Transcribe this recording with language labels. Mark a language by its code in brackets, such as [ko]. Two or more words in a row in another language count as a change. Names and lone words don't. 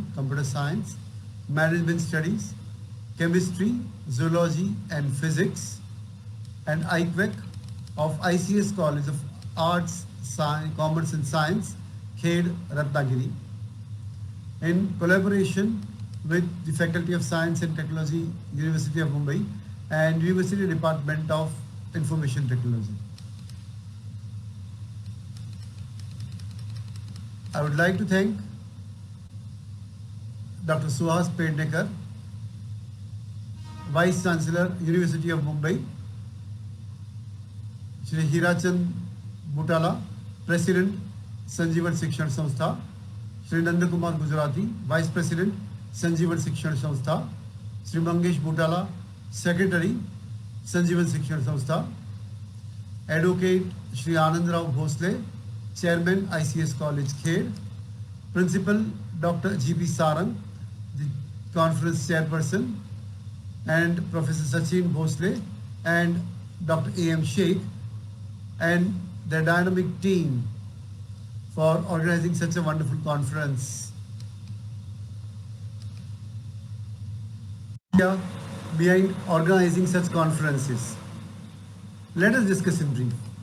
[en] Computer Science, Management Studies, Chemistry, Zoology and Physics, and IQUEC of ICS College of Arts, Science, Commerce and Science, Khed, Ratnagiri, in collaboration with the Faculty of Science and Technology, University of Mumbai, and University Department of Information Technology. I would like to thank Dr. Suhas Pednekar, Vice Chancellor, University of Mumbai, Shri Hirachand Butala, President, Sanjeevan Shikshan Samstha, Shri Nandakumar Gujarati, Vice President, Sanjeevan Shikshan Samstha, Shri Mangesh Butala, Secretary, Sanjeevan Shikshan Samstha, Advocate Shri Anand Rao Bhosle, Chairman, ICS College, Khed, Principal Dr. G.B. Sarang, the conference chairperson, and Professor Sachin Bhosle and Dr. A.M. Sheikh, and the dynamic team for organizing such a wonderful conference. Behind organizing such conferences, let us discuss in brief.